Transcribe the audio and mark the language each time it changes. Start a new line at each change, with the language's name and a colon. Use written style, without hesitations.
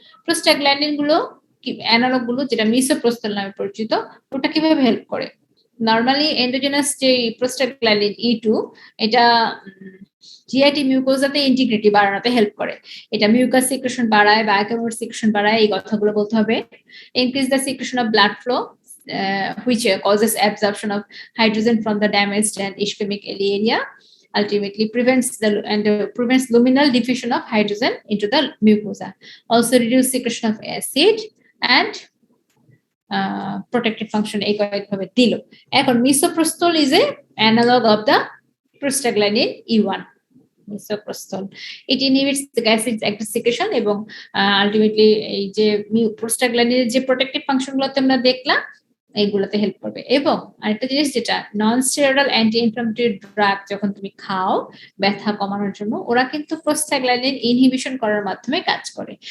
Bangla: Prostaglandin গুলো analogue গুলো যেটা মিসোপ্রোস্টাল নামে পরিচিত, ওটা কিভাবে হেল্প করে? নরমালি এন্ডোজেনাস যে প্রোস্টাগ্ল্যান্ডিন E2 এটা জিআইটি মিউকোজাতে ইন্টিগ্রিটি বাড়ানোতে হেল্প করে। এটা মিউকাস সিক্রেশন বাড়ায়, বায়োকেমিক সিক্রেশন বাড়ায়, এই কথাগুলো বলতে হবে।
English: increase the secretion of blood flow which causes absorption of hydrogen from the damaged and ischemic area, ultimately prevents luminal diffusion of hydrogen into the mucosa, also reduce secretion of acid and protective function
Bangla: এই কয়েকভাবে দিল।
English: এখন misoprostol is a analog of the prostaglandin E1.
Bangla: misoprostol,
English: it inhibits the acid secretion
Bangla: এবং ultimately এই যে prostaglandin এর যে protective function গুলোতে আমরা দেখলাম এইগুলোতে হেল্প করবে। এবং আরেকটা জিনিস যেটা non steroidal anti inflammatory drug যখন তুমি খাও ব্যথা কমানোর জন্য, ওরা কিন্তু প্রোস্টাগ্ল্যান্ডিন ইনহিবিশন করার মাধ্যমে কাজ করে।